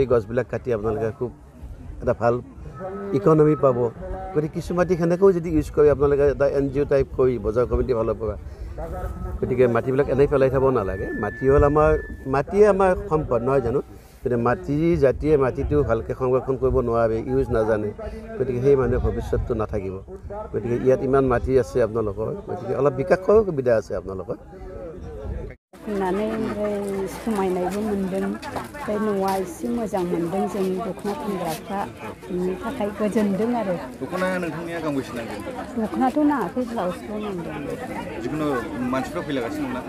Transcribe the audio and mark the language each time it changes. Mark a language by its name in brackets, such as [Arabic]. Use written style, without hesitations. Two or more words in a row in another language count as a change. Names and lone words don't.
[Assamese] গছবিলাক কাটি আপোনালোকে খুব এটা ভাল ইকনমি পাব গতিকে কিছু মাটি সেনেকৈও যদি ইউজ কৰি আপোনালোকে এটা NGO টাইপ কৰি বজাৰ কমিটি ফালৰ পৰা গতিকে মাটিবিলাক এনেই পেলাই থ'ব নালাগে মাটি হ'ল মাটিয়ে আমাৰ সম্পদ নহয় জানো কিন্তু মাটি জাতিয়ে মাটিটো ভালকৈ সংৰক্ষণ কৰিব নোৱাৰে ইউজ নাজানে গতিকে সেই মানুহৰ ভৱিষ্যতটো নাথাকিব গতিকে ইয়াত ইমান মাটি আছে আপোনালোকৰ গতিকে অলপ বিকাশৰো সুবিধা আছে আপোনালোকৰ [Bodo] फैनानै ओमफ्राय समायनायबो मोनदों ओमफ्राय न'आ एसे मोजां मोनदों जों दख'ना फानग्राफ्रा बिनि थाखाय गोजोनदों आरो दख'नाया नोंथांनिया गांबेसे नांगोन दख'नाथ' नाङाखै ब्लाउसल' नांदों जिखुनु मानसिफ्रा फैलागासिनो दंना